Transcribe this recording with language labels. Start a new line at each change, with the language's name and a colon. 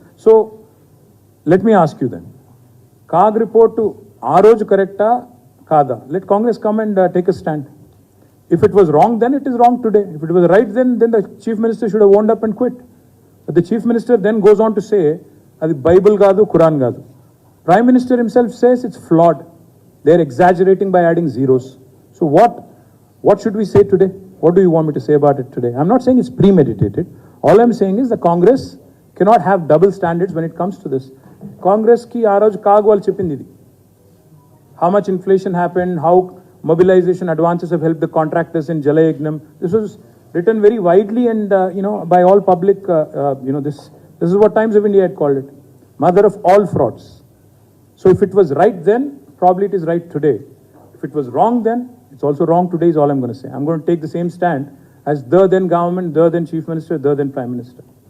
English: So, let me ask you then, CAG report to
Telugu: Aroj correcta kada?
English: Let Congress come and take a stand. If it was wrong then, it is wrong today. If it was right then the Chief Minister should have owned up and quit. But the Chief Minister then goes on to say,
Telugu: అది Bible కాదు ఖురాన్ కాదు.
English: Prime minister himself says it's flawed. They are exaggerating by adding zeros. So what should we say today? What do you want me to say about it today? I'm not saying it's premeditated. All I'm saying is the Congress cannot have double standards when it comes to this.
Telugu: కాంగ్రెస్కి ఆ రోజు CAG వాళ్ళు చెప్పింది ఇది.
English: How much inflation happened, how mobilisation advances have help the contractors in Jalayagnam. This was written very widely and by all public. This is what Times of India had called it. Mother of all frauds. So if it was right then, probably it is right today. If it was wrong then, it's also wrong today is all I'm going to say. I'm going to take the same stand as the then government, the then Chief Minister, the then Prime Minister.